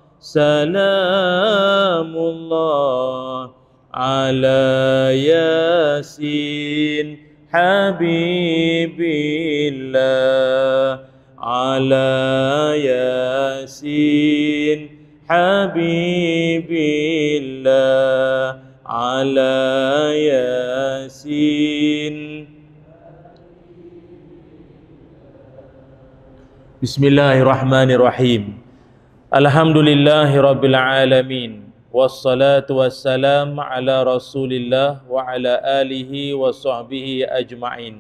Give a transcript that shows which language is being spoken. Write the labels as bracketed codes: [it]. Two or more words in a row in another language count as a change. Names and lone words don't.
[ar] سلام الله على ياسين حبيب الله على ياسين حبيب الله على ياسين. بسم الله الرحمن الرحيم. الحمد لله رب العالمين والصلاة والسلام على رسول الله وعلى آله وصحبه أجمعين.